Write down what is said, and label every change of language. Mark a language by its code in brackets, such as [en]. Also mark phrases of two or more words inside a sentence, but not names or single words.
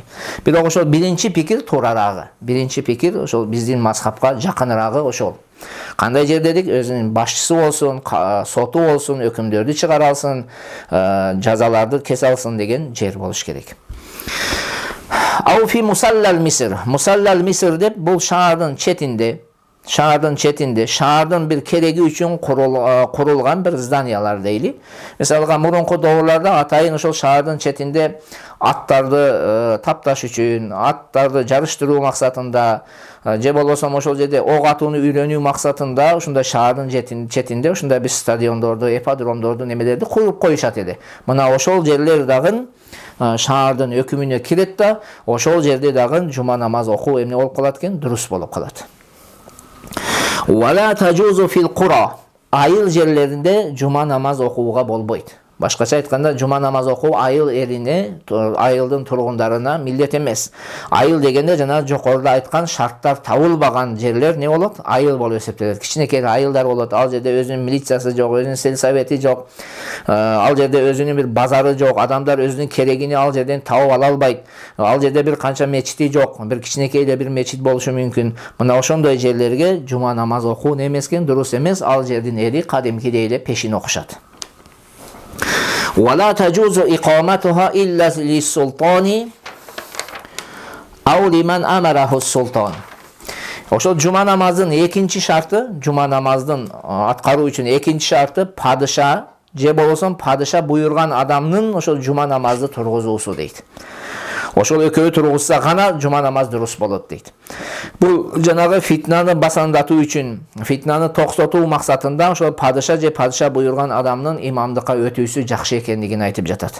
[ky] Бирок ошол биринчи пикир туурарагы. Биринчи пикир ошол биздин мазхабка жакынырагы ошол. Кандай жер дедик? Өзүнүн башчысы болсун, соту болсун, өкүмдөрдү чыгара алсын, жазаларды кесе алсын деген жер болуш керек. [ar] أو في مصلى المصر. [ky] Мусаллал Миср деп бул шаардын четинде, шаардын бир кереги үчүн курулган бир зданиялар дейли. Мисалга мурунку доорларда атайын ошол шаардын четинде аттарды тапташ үчүн, аттарды жарыштыруу максатында, же болбосо ошол жерде ок атууну үйрөнүү максатында ушундай шаардын четинде ушундай бир стадиондорду, эподромдорду немелерди куруп коюшат эле. Мына ошол жерлер дагы шаардын өкүмүнө кирет да, ошол жерде дагы жума намаз окуу эмне болуп калат экен? Дурус болуп калат. [ar] ولا تجوز في القرى. [ky] Айыл жерлеринде жума намаз окууга болбойт. Башкача айтканда, жума намаз окуу айыл элине, айылдын тургундарына милдет эмес. Айыл дегенде жана жокоруда айткан шарттар табылбаган жерлер не болот? Айыл болуп эсептелет. Кичинекей айылдар болот. Ал жерде өзүнүн милициясы жок, өзүнүн сельсовети жок. Ал жерде өзүнүн бир базары жок. Адамдар өзүнүн керегини ал жерден табып ала албайт. Ал жерде бир канча мечити жок. Бир кичинекей эле бир мечит болушу мүмкүн. Мына ошондой жерлерге жума намаз окуу не эмес экен? Дурус эмес. Ал жердин эли кадимкидей эле пешин окушат. [ar] ولا تجوز إقامتها إلا للسلطان أو لمن أمره السلطان. [ky] Ошол жума намазын экинчи шарты, жума намаздын аткаруу үчүн экинчи шарты падыша же болбосо падыша буйрган адамдын ошол жума намазды тургузуусу дейт. Ошол экөө тургузса гана жума намаз дурус болот дейт. Бул жанагы фитнаны басандатуу үчүн, фитнаны токсотуу максатында ошол падыша же падыша буйрган адамдын имамдыкка өтүүсү жакшы экендигин айтып жатат.